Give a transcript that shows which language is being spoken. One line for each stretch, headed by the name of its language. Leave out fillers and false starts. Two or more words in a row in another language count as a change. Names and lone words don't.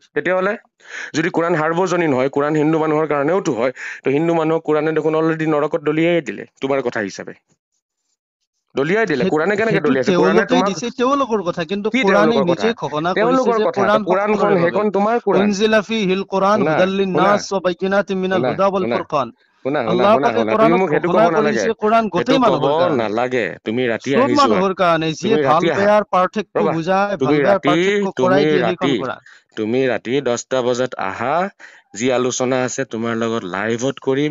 Assamese: তেতিয়াহ'লে যদি কোৰাণ সাৰ্বজনীন হয়, কোৰাণ হিন্দু মানুহৰ কাৰণেওতো হয়, ত হিন্দু মানুহক কোৰাণে দেখোন অলৰেডি নৰকত দলিয়াই দিলে তোমাৰ কথা হিচাপে। দলিয়াই দিলে। কোৰাণে কেনেকে সেইটো দলিয়াইছে? কোৰাণে তেওঁলোকেই তোমাক দিছে, তেওঁলোকৰ কথা। কিন্তু কি কোৰাণে তেওঁলোকৰ কথা? নিজে ঘোষণা কৰিছে তেওঁলোকৰ যে কথা। ত কোৰাণ কোৰাণখন সকলোৰে বাবে। সেইখন তোমাৰ কোৰাণ।
Arabic: أنزل فيه القرآن
Assamese: শুনা
Arabic: হুদাল
Assamese: শুনা
Arabic: للناس وبينات من
Assamese: শুনা
Arabic: الهدى وال
Assamese: শুনা
Arabic: ফুৰকান।
Assamese: শুনা শুনা আল্লাহ শুনা পাকে শুনা তুমি কোৰাণত মোক সেইটো ঘোষণা কব নালাগে, কৰিছে কোৰাণ সেইটো গোটেই কব মানুহৰ কাৰণে। নালাগে। তুমি ৰাতি চব আহি যোৱা, মানুহৰ কাৰণে, যিয়ে তুমি ভাল ৰাতি আহা বেয়াৰ পাৰ্থক্য ৰবা, বুজাই, ভাল তুমি বেয়াৰ ৰাতি পাৰ্থক্য তুমি কৰাই দিয়ে সেইখন ৰাতি কোৰাণ। তুমি ৰাতি 10টা বজাত আহা, যি আলোচনা আছে তোমাৰ লগত লাইভত কৰিম।